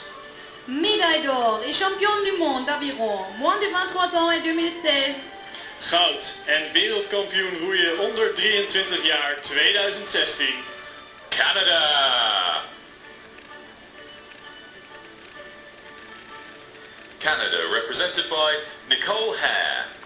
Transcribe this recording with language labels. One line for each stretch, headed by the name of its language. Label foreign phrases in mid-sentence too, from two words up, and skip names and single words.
French: Médaille d'or et championne du monde d'aviron, moins de 23 ans et 2016.
Dutch: Goud en wereldkampioen roeien onder 23 jaar 2016.
English: Canada. Canada represented by Nicole Hare,